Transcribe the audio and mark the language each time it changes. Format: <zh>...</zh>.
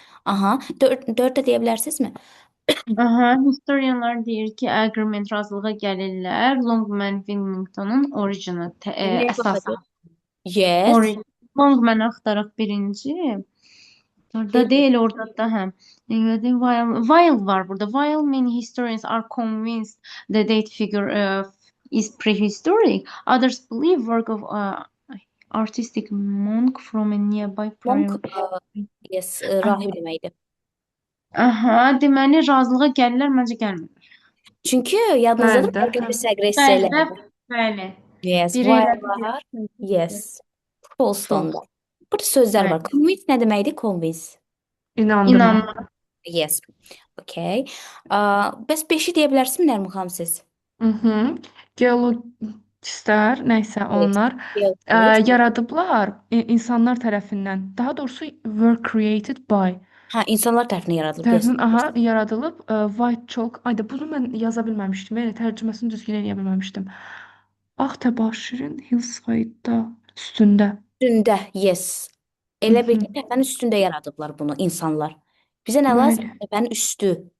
<az>Aha, 4-də deyə bilərsinizmi? Aha, historianlar deyir ki, agreement razılığa gəlirlər. Longman Wilmington'un orijini əsası.</az> <en>Yes.</en> <az>Longman axtaraq birinci. Orada deyil, orada da həm. While var burada.</az> <en>While many historians are convinced the date figure is prehistoric, others believe work of artistic monk from a nearby Monk, yes,</en> <az>rahib deməkdir. Aha, deməli razılığa gəlirlər, məncə gəlmirlər. Çünki yadınızdadır, agresiya. Bəli. Yes, while var. Yes. False-da. Burada sözlər var. Convince nə deməkdir? Convince. İnandırma.</az> <en>Yes. Okay.</en> <az>Bəs 5-i deyə bilərsiniz Nərmin xanım siz? Geologistlər, nəysə onlar yaradıblar insanlar tərəfindən. Daha doğrusu</az> <en>were created by.</en> <az>Hə, insanlar tərəfindən yaradılıb.</az> <en>Aha,</en> <az>yaradılıb.</az> <en>White chalk.</en> <az>Ayda bunu mən yaza bilməmişdim. Yəni tərcüməsini düzgün eləyə bilməmişdim. Ağ təbaşirin hillside'da üstündə. Üstündə, yes. Elə bir təpənin üstündə yaradıblar bunu insanlar. Bizə nə lazım? Təpənin üstü.</az>